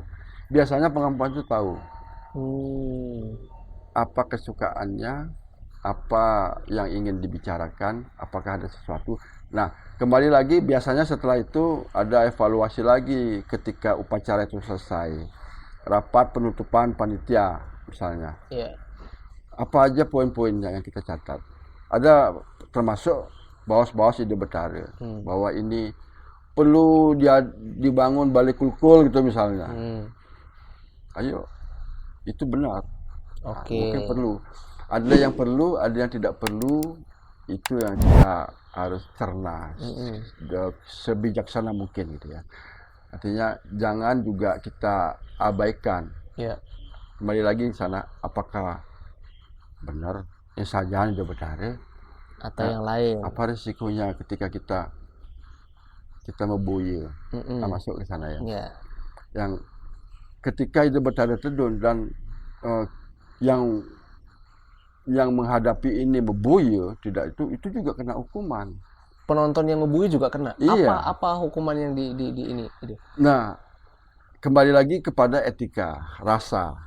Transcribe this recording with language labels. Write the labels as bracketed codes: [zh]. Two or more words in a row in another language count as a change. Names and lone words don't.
[id] Biasanya pengempuan itu tahu apa kesukaannya, apa yang ingin dibicarakan, apakah ada sesuatu. Nah, kembali lagi biasanya setelah itu ada evaluasi lagi ketika upacara itu selesai, rapat penutupan panitia misalnya. Apa aja poin-poinnya yang kita catat. Ada termasuk bawas-bawas ide betara bahwa ini perlu dibangun balik kulkul gitu misalnya. Ayo, itu benar. Mungkin perlu. Ada yang perlu, ada yang tidak perlu. Itu yang kita harus cerna sebijaksana mungkin gitu ya. Artinya jangan juga kita abaikan. Kembali lagi di sana, apakah benar saja ide betara atau yang lain? Apa risikonya ketika kita membuye, masuk ke sana ya. Yang ketika ide betara tedun dan yang menghadapi ini membuye, tidak itu juga kena hukuman. penonton yang ngebui juga kena. Iya. Apa hukuman yang di ini itu? Nah, kembali lagi kepada etika, rasa.